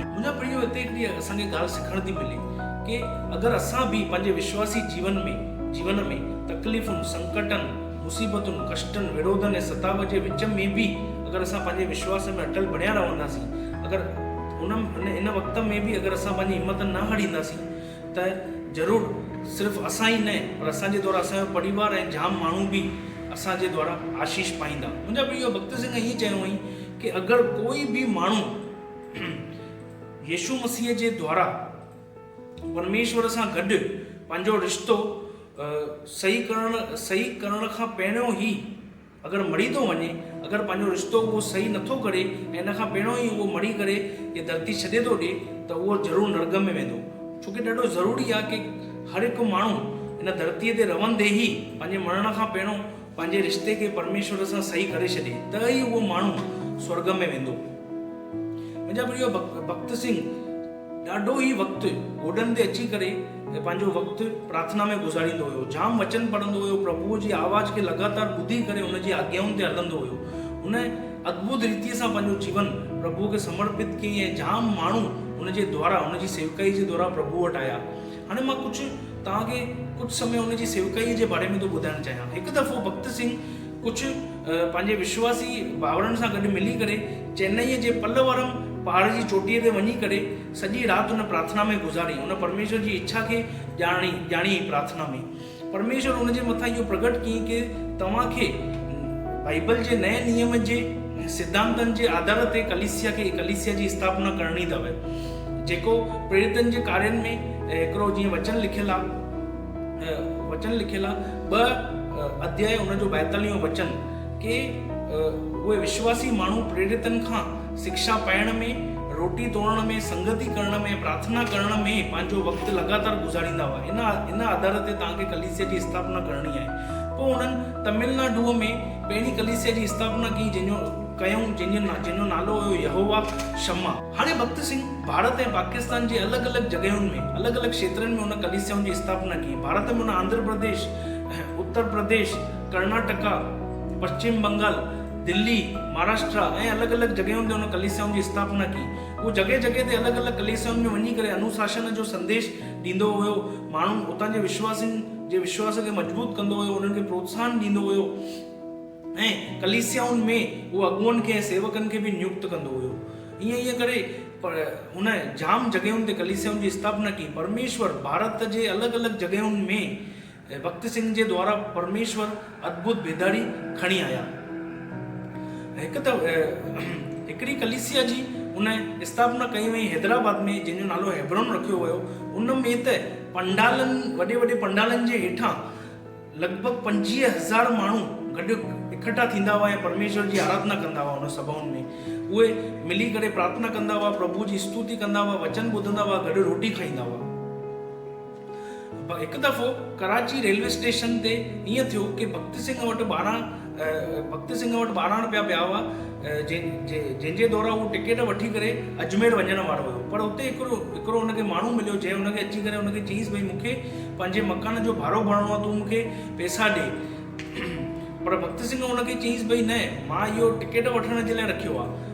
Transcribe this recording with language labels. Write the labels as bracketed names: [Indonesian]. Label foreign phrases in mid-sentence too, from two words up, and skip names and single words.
[Sindhi] मुंहिंजा प्रियो, हिते हिकिड़ी असांखे ॻाल्हि सिखण थी मिले कि अगरि असां बि पंहिंजे विश्वासी जीवन में तकलीफ़ुनि, संकटनि, मुसीबतुनि, कष्टनि, विरोधनि ऐं सताव जे विच में बि अगरि असां पंहिंजे विश्वास में अटल बणिया रहंदासीं, अगरि इन वक़्त में बि अगरि असां पंहिंजी हिमत न हारींदासीं त ज़रूरु सिर्फ़ु असां ई न, पर असांजे द्वारा असांजो परिवार ऐं जाम माण्हू बि असांजे द्वारा आशीष पाईंदा। मुंहिंजा प्रियो, भक्त सिंह हीअं चयो हुई कि अगरि कोई बि माण्हू यीशू मसीह जे द्वारा परमेश्वर सां गॾु पंहिंजो रिश्तो सही करण खां पहिरियों ई अगरि मरी थो वञे, अगरि पंहिंजो रिश्तो उहो सही नथो करे ऐं इन खां पहिरियों ई उहो मरी करे इहा धरती छॾे थो ॾिए, त उहो ज़रूरु नर्क में वेंदो। छोकी ॾाढो ज़रूरी आहे कि हर हिकु माण्हू इन धरतीअ ते रहंदे ई पंहिंजे मरण खां पहिरियों पंहिंजे रिश्ते खे परमेश्वर सां सही करे छॾे, त ई उहो माण्हू स्वर्ग में वेंदो। मुंहिंजा प्रियो, भक्त सिंह ॾाढो ई वक़्तु गोॾनि ते अची करे पंहिंजो वक़्तु प्रार्थना में गुज़ारींदो हुयो, जाम वचन पढ़ंदो हुयो, प्रभुअ जी आवाज़ खे लगातार ॿुधी करे उनजी आज्ञाउनि ते हलंदो हुयो। उन अद्भुत रीतिअ सां पंहिंजो जीवन प्रभुअ खे समर्पित कयईं ऐं जाम माण्हू उनजे द्वारा, उनजी सेवकाई जे द्वारा प्रभु वटि आया। हाणे मां तव्हांखे कुझु समय उनजी सेवकाईअ जे बारे में थो ॿुधाइणु चाहियां। हिकु दफ़ो भक्त सिंह कुझु पंहिंजे विश्वासी भाउरनि सां गॾु मिली करे चेन्नईअ जे पल्लवरम पहाड़ जी चोटीअ ते वञी करे सॼी राति उन प्रार्थना में गुज़ारी। उन परमेश्वर जी इच्छा खे ॼाणी प्रार्थना में। परमेश्वर उनजे मथां इहो प्रगट कयईं कि तव्हांखे बाइबल जे नए नियम जे सिद्धांतनि जे आधार ते कलीसिया जी स्थापना करणी अथव, जेको प्रेरितनि जे कार्यनि में हिकिड़ो जीअं वचन लिखियलु आहे 2 अध्याय उनजो 42 वचन कि उहे विश्वासी माण्हू प्रेरितनि खां शिक्षा पाइण में, रोटी तोड़ण में, संगति करण में, प्रार्थना करण में पंहिंजो वक़्तु लगातार गुज़ारींदा हुआ। इन आधार ते तव्हांखे कलीसिया जी स्थापना करणी आहे। पोइ उन्हनि तमिलनाडुअ में पहिरीं कलीसिया जी स्थापना कई, जंहिंजो कयूं जंहिंजो नालो हुयो यहोवा शम्मा। हाणे भक्त सिंह भारत ऐं पाकिस्तान जे अलॻि अलॻि जॻहियुनि में अलॻि अलॻि क्षेत्रनि में हुन कलीसियाउनि जी स्थापना की। भारत में हुन आंध्र प्रदेश, उत्तर प्रदेश, कर्नाटका, पश्चिम बंगाल, दिल्ली, महाराष्ट्र ऐं अलॻि अलॻि जॻहियुनि ते हुन कलीसियाउनि जी स्थापना की। उहो जॻह जॻह ते अलॻि अलॻि कलीसियाउनि में वञी करे अनुशासन जो संदेश ॾींदो हुयो, माण्हू उतां जे विश्वासियुनि जे विश्वास खे मजबूत कंदो हुयो, उन्हनि खे प्रोत्साहन ॾींदो हुयो ऐं कलीसियाउनि में उहो अॻुवनि खे ऐं सेवकनि खे बि नियुक्त कंदो हुयो। ईअं करे हुन जाम जॻहियुनि ते कलीसियाउनि जी स्थापना की। परमेश्वर भारत जे अलॻि अलॻि जॻहियुनि में भक्त सिंह जे द्वारा परमेश्वर अद्भुत बेदारी खणी आया। हिकिड़ी कलीसिया जी उन स्थापना कई वई हैदराबाद में, जंहिंजो नालो हेब्रोन रखियो वियो। उन में त पंडालनि, वॾे वॾे पंडालनि जे हेठां लॻभॻि 25,000 माण्हू गॾु इकट्ठा थींदा हुआ ऐं परमेश्वर जी आराधना कंदा हुआ। उन सभाउनि में उहे मिली करे प्रार्थना कंदा हुआ, प्रभु जी स्तुति कंदा हुआ, वचन ॿुधंदा हुआ, गॾु रोटी खाईंदा हुआ। हिकु दफ़ो कराची रेलवे स्टेशन ते ईअं थियो कि भक्त सिंह वटि 12 रुपया पिया हुआ, जंहिंजे दौरान उहो टिकट वठी करे अजमेर वञण वारो हुयो। पर उते हिकिड़ो हुनखे माण्हू मिलियो जंहिं हुनखे अची करे हुनखे चईंसि भई मूंखे पंहिंजे मकान जो भाड़ो भरणो आहे, तूं मूंखे पैसा ॾे। पर भक्त सिंह हुनखे चईंसि भई न, मां इहो टिकट वठण जे लाइ रखियो आहे।